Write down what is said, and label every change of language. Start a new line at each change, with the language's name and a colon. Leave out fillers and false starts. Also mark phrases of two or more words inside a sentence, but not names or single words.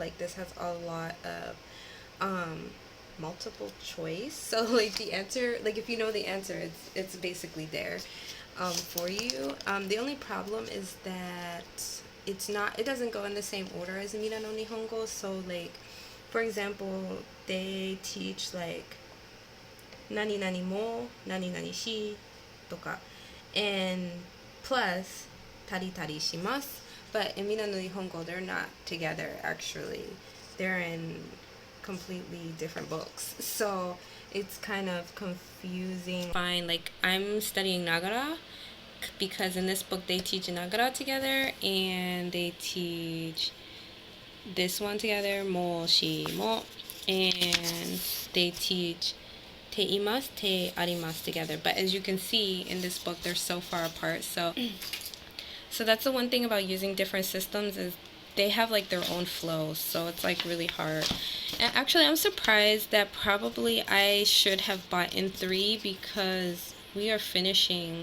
English: Like this has a lot of multiple choice. So like the answer, like if you know the answer, it's basically there for you. The only problem is that it doesn't go in the same order as Mina no Nihongo. So like, for example, they teach like
Japanese: なになにも、なになにし、とか,
English: and plus
Japanese: たりたりします.
English: But in Mina no Nihongo, they're not together actually. They're in completely different books. So it's kind of confusing. Fine, like I'm studying Nagara because in this book they teach Nagara together and they teach this one together,
Japanese: も、し、も,
English: and they teach
Japanese: ています、てあります
English: together. But as you can see in this book, they're so far apart. So that's the one thing about using different systems is they have like their own flows, so it's like really hard. And actually I'm surprised that probably I should have bought in 3 because we are finishing.